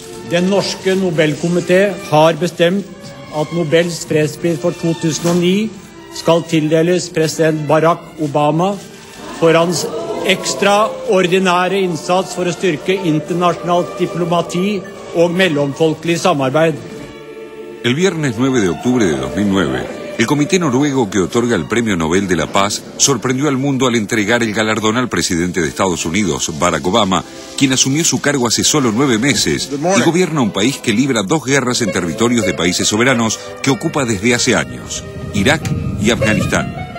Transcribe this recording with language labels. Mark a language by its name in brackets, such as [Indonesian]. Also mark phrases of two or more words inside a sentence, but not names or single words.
[Norwegian] Den norske Nobelkomité har bestemt at Nobels fredspris for 2009 skal tildeles president Barack Obama for hans ekstraordinære innsats for å styrke internasjonalt diplomati og mellomfolkelig samarbeid. [Spanish] El viernes 9 de octubre de 2009, el comité noruego que otorga el Premio Nobel de la Paz sorprendió al mundo al entregar el galardón al presidente de Estados Unidos, Barack Obama, quien asumió su cargo hace solo 9 meses y gobierna un país que libra 2 guerras en territorios de países soberanos que ocupa desde hace años, Irak y Afganistán.